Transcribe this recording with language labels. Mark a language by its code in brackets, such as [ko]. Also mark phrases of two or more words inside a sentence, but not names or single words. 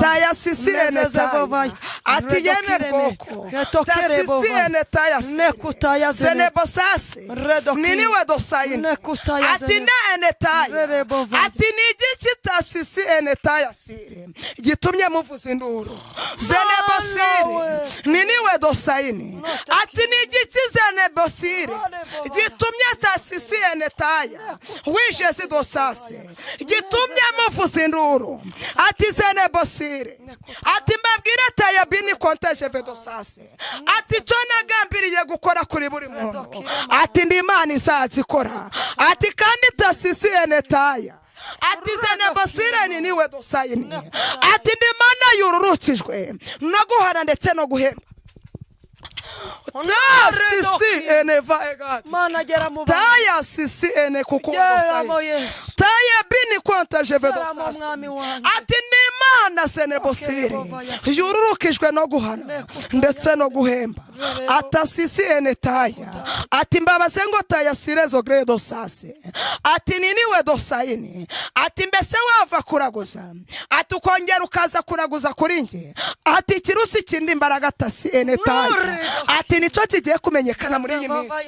[rw] Taya si si ene Nezeze taya. bovai. Ati yeme Redokire me. bwoko. Retokere Tasi si bovai. ene taya si. Nekutaya zene. Zene bosasi. Redokire. Niniwe dosayini. Nekutaya Ati zene. ne ene taya. Rere bovai. Ati ni igiki tasi si ene taya si. Gitumye muvuza induru. Zene Mana bosiri. we. Niniwe dosayini. Notakire. Ati ni igiki zene bosiri. Rere bovai. Gitumye tasi si ene taya. Wije si dosasi. Gitumye muvuza induru. Ati zene bosiri. Ati mbabwire taya bini konteje ve dosasi. Ati cyo nagambiriye gukora kuri buri muntu. Ati ndi Imana izazikora. Ati kandi tasi si ene taya. Ati zene bosire ni niwe dosayini. Ati ndi Imana yururukijwe no guhana ndetse no guhemba. Taya sisi ene va egadi. Mana gera mu bantu. Taya sisi ene kuko Gera mo dosayini. Yesu. Taya bini konta je ve Gera mo dosasi. mwami wanjye. Ati ni Imana sene bosire. Yehova yasi. Yururukijwe no guhana Nekutaya ndetse no guhemba. Rere Ata sisi ene taya. Ati mbabaze ngo taya sire zo gre dosasi. Ati ni niwe dosayini. Ati mbese wava kuraguza. Ati ukongera ukaza kuraguza kuri nge. Ati kirusi kindi imbaraga tasi ene taya. Rere Ati nicyo kigiye kumenyekana muri iyi Yehova minsi.